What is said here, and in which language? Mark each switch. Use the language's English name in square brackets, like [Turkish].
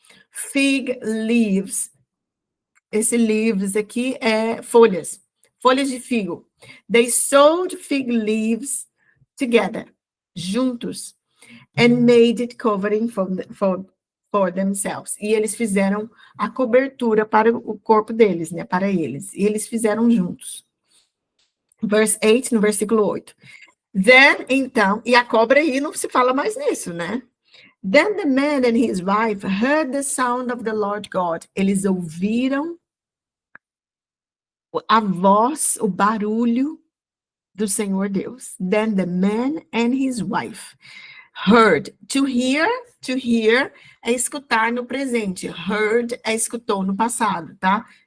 [Portuguese] Fig leaves, esse leaves aqui é folhas de figo. [English] They sowed fig leaves together, [Portuguese] juntos, [English] and made it covering for themselves. [Portuguese] E eles fizeram a cobertura para o corpo deles, né, para eles. E eles fizeram juntos. [English] Verse 8, [Portuguese] no versículo 8. Then, então, e a cobra aí não se fala mais nisso, né? [English] Then the man and his wife heard the sound of the Lord God. [Portuguese] Eles ouviram a voz, o barulho do Senhor Deus. [English] Then the man and his wife heard. [Portuguese] To hear é escutar no presente. Heard é escutou no passado, tá?